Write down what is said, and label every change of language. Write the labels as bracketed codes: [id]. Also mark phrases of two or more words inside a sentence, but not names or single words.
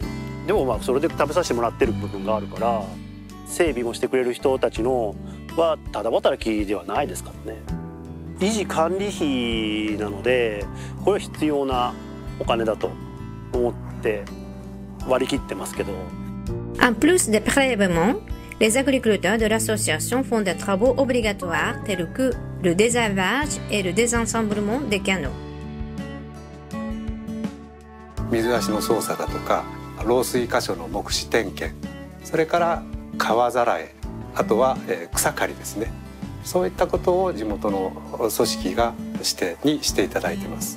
[ja] でもそれで食べさせてもらってる部分があるから整備もしてくれる人たちのはただ働きではないですからね。維持管理費なのでこれは必要なお金だと思って割り切ってますけど。 [fr] En plus des prélèvements, les agriculteurs de l'association font des travaux obligatoires tels que le désherbage et le désensablement des canaux. [ja] 水足の操作だとか漏水箇所の目視点検、それから川ざらえ、あとは草刈りですね。そういったことを地元の組織がしていただいています。